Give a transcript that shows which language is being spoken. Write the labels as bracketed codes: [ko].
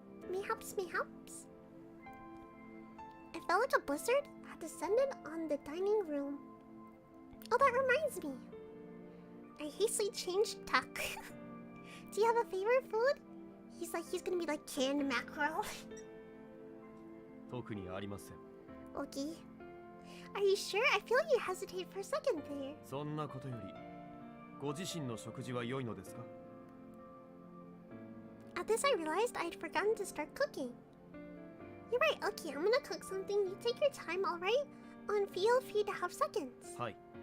[en] Mayhaps, mayhaps. I felt like a blizzard had descended on the dining room. Oh, that reminds me. I hastily changed tack. Do you have a favorite food? He's gonna be like canned mackerel. [ja] 特にありません。 [en] Okay. Are you sure? I feel like you hesitate for a second there. [ja] そんなことより、ご自身の食事は良いのですか？ [en] At this, I realized I'd forgotten to start cooking. You're right. Okay, I'm gonna cook something. You take your time, alright? Feel free to have seconds. [ja] はい。